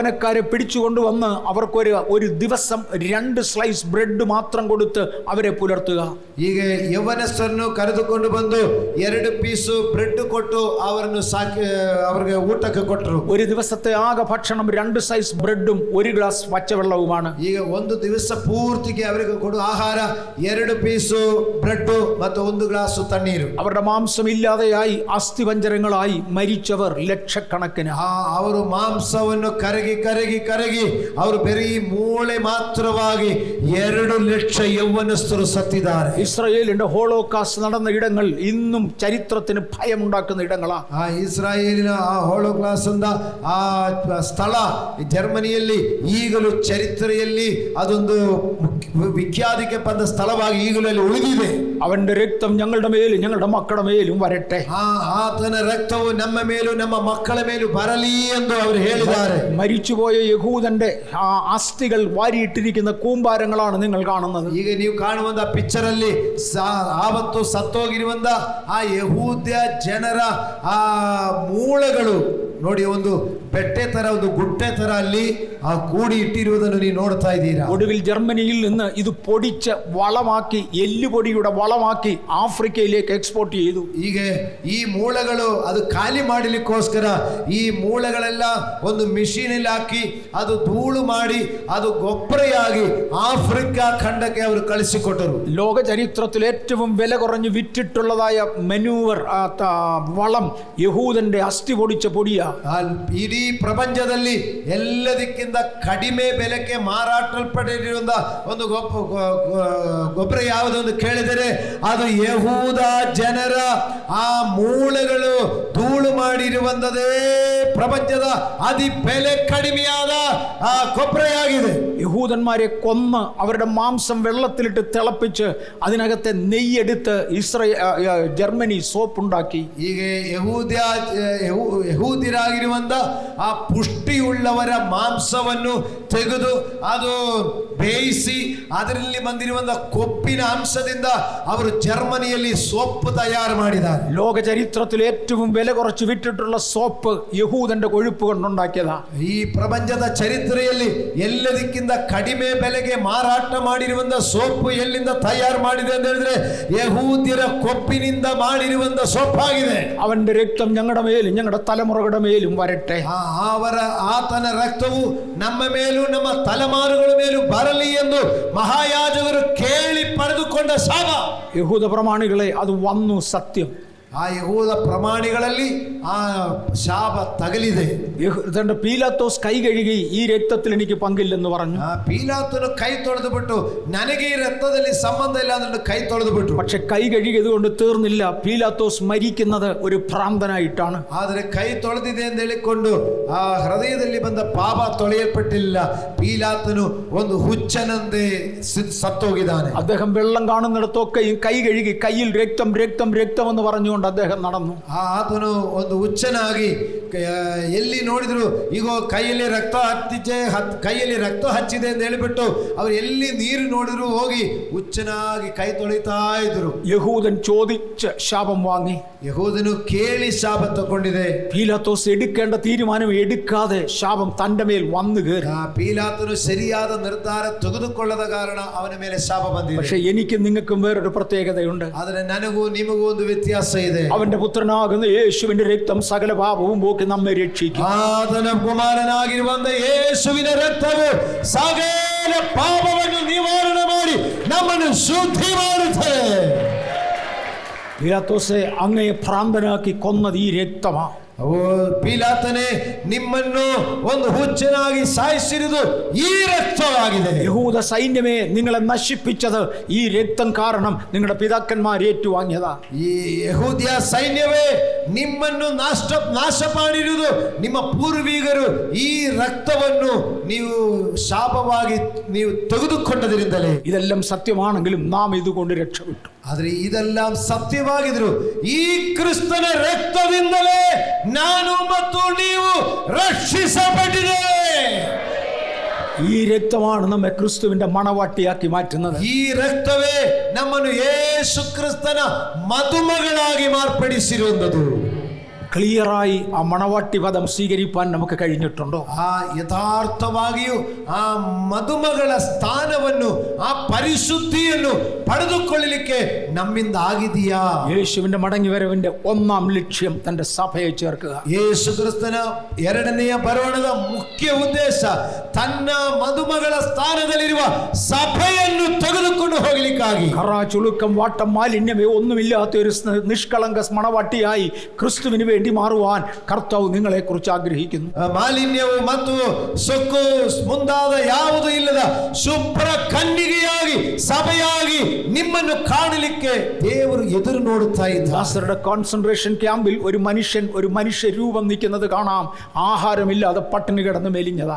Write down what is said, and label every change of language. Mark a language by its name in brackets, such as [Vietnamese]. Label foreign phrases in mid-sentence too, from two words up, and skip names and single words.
[Malayalam] യൗവനക്കാരെ പിടിച്ചുകൊണ്ടുവന്ന് അവർക്കൊരു ഒരു ദിവസം 2 സ്ലൈസ് ബ്രെഡ് മാത്രം കൊടുത്ത് അവരെ പുലർത്തുക. [Kannada] ಹೀಗೆ ಯೌವನಸ್ಥರನ್ನು ಕರೆದುಕೊಂಡು ಬಂದು 2 ಪೀಸು ಬ್ರೆಡ್ ಕೊಟ್ಟು ಅವರನ್ನು ಅವರಿಗೆ ಊಟಕ್ಕೆ ಕೊಟ್ಟರು. [Malayalam] ഒരു ദിവസത്തെ ആകെ ഭക്ഷണം 2 സ്ലൈസ് ബ്രെഡും 1 ഗ്ലാസ് പച്ചവെള്ളവുമാണ്. [Kannada] ಈಗ ಒಂದು ದಿವಸ ಪೂರ್ತಿಗೆ ಅವರಿಗೆ ಕೊಡುವ ಆಹಾರ 2 ಪೀಸು ಬ್ರೆಡ್ ಮತ್ತು 1 ಗ್ಲಾಸ್ ತಣ್ಣೀರು. [Malayalam] അവരുടെ മാംസം ഇല്ലാതെയായി അസ്ഥിപഞ്ജരങ്ങളായി മരിച്ചവർ ലക്ഷക്കണക്കിന്. [Kannada] ಅವರು ಮಾಂಸವನ್ನು ಕರಗಿ ಕರಗಿ ಕರಗಿ ಅವರು ಬರೀ ಮೂಳೆ ಮಾತ್ರವಾಗಿ 2 ಲಕ್ಷ ಯೌವನಸ್ಥರು ಸತ್ತಿದ್ದಾರೆ. [Malayalam] ഇസ്രായേലിന്റെ ഹോളോകാസ്റ്റ് നടന്ന ഇടങ്ങൾ ഇന്നും ചരിത്രത്തിന് ഭയമുണ്ടാക്കുന്ന ഇടങ്ങളാ. [Kannada] ಇಸ್ರಾಯೇಲಿನ ಆ ಹೋಲೋಕಾಸ್ಟ್ ಅಂದ ಆ ಸ್ಥಳ ಜರ್ಮನಿಯಲ್ಲಿ ಈಗಲೂ ಚರಿತ್ರೆಯಲ್ಲಿ ಅದೊಂದು ವಿಖ್ಯಾತಿಗೆ ಬಂದ ಸ್ಥಳವಾಗಿ ಈಗಲೂ ಅಲ್ಲಿ ಉಳಿದಿದೆ. [Malayalam] അവന്റെ രക്തം ഞങ്ങളുടെ മേലും ഞങ്ങളുടെ മക്കളുടെ മേലും വരട്ടെ. [Kannada] ಆತನ ರಕ್ತವು ನಮ್ಮ ಮೇಲೂ ನಮ್ಮ ಮಕ್ಕಳ ಮೇಲೂ ಬರಲಿ ಎಂದು ಅವರು ಹೇಳಿದ್ದಾರೆ. [Malayalam] മരിച്ചുപോയ യഹൂദന്റെ അസ്ഥികൾ വാരിയിട്ടിരിക്കുന്ന കൂമ്പാരങ്ങളാണ് നിങ്ങൾ കാണുന്നത്. [Kannada] ಈಗ ನೀವು ಕಾಣುವಂತ ಪಿಕ್ಚರ್ ಅಲ್ಲಿ ಆವತ್ತು ಸತ್ತೋಗಿರುವಂತ ಆ ಯಹೂದ್ಯ ಜನರ ಆ ಮೂಳೆಗಳು ನೋಡಿ, ಒಂದು ಬೆಟ್ಟೆ ತರ, ಒಂದು ಗುಡ್ಡೆ ತರ ಅಲ್ಲಿ ಆ ಕೂಡಿ ಇಟ್ಟಿರುವುದನ್ನು ನೀವು ನೋಡ್ತಾ ಇದ್ದೀರಾ. [Malayalam] ഒടുവിൽ ജർമ്മനിയിൽ നിന്ന് ഇത് പൊടിച്ച് വളമാക്കി, എല്ലുപൊടിയുടെ വളമാക്കി ആഫ്രിക്കയിലേക്ക് എക്സ്പോർട്ട് ചെയ്തു. [Kannada] ಹೀಗೆ ಈ ಮೂಳೆಗಳು ಅದು ಖಾಲಿ ಮಾಡಲಿಕ್ಕೋಸ್ಕರ ಈ ಮೂಳೆಗಳೆಲ್ಲ ಒಂದು ಮಿಷಿನ್ ಅಲ್ಲಿ ಹಾಕಿ ಅದು ಧೂಳು ಮಾಡಿ ಅದು ಗೊಬ್ಬರೆಯಾಗಿ ಆಫ್ರಿಕಾ ಖಂಡಕ್ಕೆ ಅವರು ಕಳಿಸಿಕೊಟ್ಟರು. [Malayalam] ലോക ചരിത്രത്തിൽ ഏറ്റവും വില കുറഞ്ഞ് വിറ്റിട്ടുള്ളതായ മെനൂവർ വളം യഹൂദന്റെ അസ്ഥി പൊടിച്ച പൊടിയാ. [Kannada] ಇಡೀ ಪ್ರಪಂಚದಲ್ಲಿ ಎಲ್ಲದಕ್ಕಿಂತ ಕಡಿಮೆ ಬೆಲೆಗೆ ಮಾರಾಟಲ್ಪಟ್ಟಿರುವಂತ ಒಂದು ಗೊಬ್ಬರ ಯಾವುದೊಂದು ಕೇಳಿದರೆ ಅದು ಯಹೂದ ಜನರ ಆ ಮೂಳೆಗಳು ಧೂಳು ಮಾಡಿರುವಂತದೇ ಪ್ರಪಂಚದ ಅತಿ ವಿಲ ಕಡಿಮಯಾದ ಆ ಗೊಬ್ಬರಯಾಗಿದೆ. [Malayalam] യഹൂദന്മാരെ കൊന്ന് അവരുടെ മാംസം വെള്ളത്തിലിട്ട് തിളപ്പിച്ച് അതിനകത്തെ നെയ്യെടുത്ത് ജർമ്മനി സോപ്പുണ്ടാക്കി. [Kannada] ಹೀಗೆ ಯಹೂದ್ಯರಾಗಿರುವಂತ ಆ ಪುಷ್ಟಿಯುಳ್ಳವರ ಮಾಂಸವನ್ನು ತೆಗೆದು ಅದು ಬೇಯಿಸಿ ಅದರಲ್ಲಿ ಬಂದಿರುವಂತ ಕೊಬ್ಬಿನ ಅಂಶದಿಂದ ಅವರು ಜರ್ಮನಿಯಲ್ಲಿ ಸೋಪ್ ತಯಾರು ಮಾಡಿದ್ದಾರೆ. [Malayalam] ലോക ചരിത്രത്തിൽ ഏറ്റവും വില കുറച്ച് വിറ്റിട്ടുള്ള സോപ്പ് യഹൂദന്റെ കൊഴുപ്പ് കൊണ്ടുണ്ടാക്കിയതാ. [Kannada] ಈ ಪ್ರಪಂಚದ ಚರಿತ್ರೆಯಲ್ಲಿ ಎಲ್ಲದಕ್ಕಿಂತ ಕಡಿಮೆ ಬೆಲೆಗೆ ಮಾರಾಟ ಮಾಡಿರುವಂತ ಸೋಪ್ ಎಲ್ಲಿಂದ ತಯಾರು ಮಾಡಿದೆ ಅಂತ ಹೇಳಿದ್ರೆ ಯಹೂದ್ಯರ ಕೊಬ್ಬಿನಿಂದ ಮಾಡಿರುವಂತ ಸೋಪ್ ಆಗಿದೆ. [Malayalam] അവന്റെ രക്തം ഞങ്ങളുടെ മേലും ഞങ്ങളുടെ തലമുറകളുടെ മേലും വരട്ടെ. [Kannada] ಆತನ ರಕ್ತವು ನಮ್ಮ ಮೇಲೂ ನಮ್ಮ ತಲೆಮಾರುಗಳ ಮೇಲೂ ಬರಲಿ ಎಂದು ಮಹಾಯಾಜಕರು ಕೇಳಿ ಪಡೆದುಕೊಂಡ ಶಾಪ. [Malayalam] യഹൂദ പ്രമാണികളെ, അത് വന്നു സത്യം. [Kannada] ಆ ಯಹೂದ ಪ್ರಮಾಣಿಗಳಲ್ಲಿ ಆ ಶಾಪ ತಗಲಿದೆ. [Malayalam] പീലാത്തോസ് കൈ കഴുകി ഈ രക്തത്തിൽ എനിക്ക് പങ്കില്ലെന്ന് പറഞ്ഞു. [Kannada] പീലാത്തോന് കൈ ತೊಳೆದು ಬಿಟ್ಟು ನನಗೆ ಈ ರಕ್ತದಲ್ಲಿ ಸಂಬಂಧ ಇಲ್ಲ ಅಂತ ಕೈ ತೊಳೆದು ಬಿಟ್ಟು. [Malayalam] പക്ഷെ കൈ കഴുകിയത് കൊണ്ട് തീർന്നില്ല. പീലാത്തോസ് മരിക്കുന്നത് ഒരു ഭ്രാന്തനായിട്ടാണ്. [Kannada] ಆದರೆ ಕೈ ತೊಳೆದಿದೆ ಎಂದು ಹೇಳಿಕೊಂಡು ಆ ಹೃದಯದಲ್ಲಿ ಬಂದ ಪಾಪ ತೊಳೆಯಲ್ಪಟ್ಟಿಲ್ಲ. ಪೀಲಾತನು ಒಂದು ಹುಚ್ಚನಂತೆ ಸತ್ತೋಗಿದ್ದಾನೆ. [Malayalam] അദ്ദേഹം വെള്ളം കാണുന്നിടത്തൊക്കെയും കൈ കഴുകി കയ്യിൽ രക്തം രക്തം രക്തം എന്ന് പറഞ്ഞുകൊണ്ട് അദ്ദേഹം നടന്നു. [Kannada] ಆತನು ಒಂದು ಹುಚ್ಚನಾಗಿ ಎಲ್ಲಿ ನೋಡಿದ್ರು ಈಗ ಕೈಯಲ್ಲಿ ರಕ್ತ ಹಚ್ಚಿದೆ ಅಂತ ಹೇಳಿಬಿಟ್ಟು ಅವರು ಎಲ್ಲಿ ನೀರು ನೋಡಿದ್ರು ಹೋಗಿ ಹುಚ್ಚನಾಗಿ ಕೈ ತೊಳಿತಾ ಇದ್ರು. [Malayalam] യഹൂദൻ ചോദിച്ച് ശാപം വാങ്ങി. [Kannada] യഹൂദನು ಕೇಳಿ ಶಾಪ ತಗೊಂಡಿದೆ. [Malayalam] പീലാത്തോസ് എടുക്കേണ്ട തീരുമാനം എടുക്കാതെ ശാപം തന്റെ മേൽ വന്നു കയറി. [Kannada] പീലാത്തോನು ಸರಿಯಾದ ನಿರ್ಧಾರ ತೆಗೆದುಕೊಳ್ಳದ ಕಾರಣ ಅವನ ಮೇಲೆ ಶಾಪ ಬಂದಿದೆ. [Malayalam] പക്ഷെ എനിക്കും നിങ്ങൾക്കും വേറൊരു പ്രത്യേകതയുണ്ട്. [Kannada] ಆದರೆ ನನಗೂ ನಿಮಗೂ ಒಂದು ವ್ಯತ್ಯಾಸ ಇದೆ. [Malayalam] അവന്റെ പുത്രനാകുന്ന യേശുവിന്റെ രക്തം സകല പാപവും പോക്കി നമ്മെ രക്ഷിക്കും. [Kannada] ಆತನ ಕುಮಾರನಾಗಿರುವಂತ ಯೇಸುವಿನ ರಕ್ತವು ಸಕಲ ಪಾಪವನ್ನು ನಿವಾರಣೆ ಮಾಡಿ ನಮ್ಮನ್ನು ಶುದ್ಧಿ ಮಾಡುತ್ತದೆ. [Malayalam] പീലാത്തോസെ, അങ്ങയെ ഭ്രാന്തനാക്കി കൊന്നത് ഈ രക്തമാ. [Kannada] ಓ ಪೀಲಾತನೇ, ನಿಮ್ಮನ್ನು ಒಂದು ಹುಚ್ಚನಾಗಿ ಸಾಯಿಸಿರುವುದು ಈ ರಕ್ತವಾಗಿದೆ. [Malayalam] യഹൂദ സൈന്യമേ, നിങ്ങളെ നശിപ്പിച്ചത് ഈ രക്തം കാരണം നിങ്ങളുടെ പിതാക്കന്മാർ ഏറ്റുവാങ്ങിയതാ. [Kannada] ಈ ಯಹೂದ್ಯ ಸೈನ್ಯವೇ ನಿಮ್ಮನ್ನು ನಾಶ ಮಾಡಿರುವುದು ನಿಮ್ಮ ಪೂರ್ವಿಕರು ಈ ರಕ್ತವನ್ನು ನೀವು ಶಾಪವಾಗಿ ನೀವು ತೆಗೆದುಕೊಂಡದರಿಂದಲೇ. [Malayalam] ഇതെല്ലാം സത്യമാണെങ്കിലും നാം ഇതുകൊണ്ട് രക്ഷപ്പെട്ടു. [Kannada] ಆದ್ರೆ ಇದೆல்லாம் ಸತ್ಯವಾಗಿದ್ರು ಈ ಕ್ರಿಸ್ತನ ರಕ್ತದಿಂದಲೇ ನಾನು ಮತ್ತು ನೀವು ರಕ್ಷಿಸಲ್ಪಟ್ಟಿದ್ದೇವೆ. [Malayalam] ഈ രക്തമാണ് നമ്മെ ക്രിസ്തുവിന്റെ മണവാട്ടിയാക്കി മാറ്റുന്നത്. [Kannada] ಈ ರಕ್ತವೇ ನಮ್ಮನ್ನು ಯೇಸು ಕ್ರಿಸ್ತನ ಮದುಮಗಳಾಗಿ ಮಾರ್ಪಡಿಸಿರುವುದು. [Malayalam] ക്ലിയറായി ആ മണവാട്ടി പദം സ്വീകരിപ്പാൻ നമുക്ക് കഴിഞ്ഞിട്ടുണ്ടോ? [Kannada] ಆ ಯಥಾರ್ಥವಾಗಿಯೂ ಆ ಮದುಮಗಳ ಸ್ಥಾನವನ್ನು ಆ ಪರಿಶುದ್ಧಿಯನ್ನು ಪಡೆದುಕೊಳ್ಳಲಿಕ್ಕೆ ನಮ್ಮಿಂದ ಆಗಿದೆಯಾ? [Malayalam] യേശുവിന്റെ മടങ്ങിവരവിന്റെ ഒന്നാം ലക്ഷ്യം തന്റെ സഭയെ ചേർക്കുക. [Kannada] ಯೇಸು ಕ್ರಿಸ್ತನ ಎರಡನೆಯ ಬರೋಣದ ಮುಖ್ಯ ಉದ್ದೇಶ ತನ್ನ ಮದುಮಗಳ ಸ್ಥಾನದಲ್ಲಿರುವ ಸಭೆಯನ್ನು ತೆಗೆದುಕೊಂಡು ಹೋಗಲಿಕ್ಕಾಗಿ. [Malayalam] കറ ചുളുക്കം വാട്ടം മാലിന്യമേ ഒന്നുമില്ലാത്ത ഒരു നിഷ്കളങ്ക മണവാട്ടിയായി ക്രിസ്തുവിന് വേണ്ടി മാറുവാൻ കർത്താവ് നിങ്ങളെ കുറിച്ച് ആഗ്രഹിക്കുന്നു. [Kannada] ಮಾಲಿನ್ಯವು ಮತ್ತು ಸೊಕ್ಕು ಮುಂದಾದ ಯಾವುದು ಇಲ್ಲದ ಶುಭ್ರ ಕನ್ನಿಗೆಯಾಗಿ ಸಭೆಯಾಗಿ ನಿಮ್ಮನ್ನು ಕಾಣಲಿಕ್ಕೆ ದೇವರು ಎದುರು ನೋಡುತ್ತಾ ಇದ್ದಾರೆ. [Malayalam] ദാസരുടെ [English] concentration campil [Malayalam] ഒരു മനുഷ്യ രൂപം നിൽക്കുന്നത് കാണാം. ആഹാരമില്ലാതെ പട്ടിണി കിടന്ന് മെലിഞ്ഞതാ.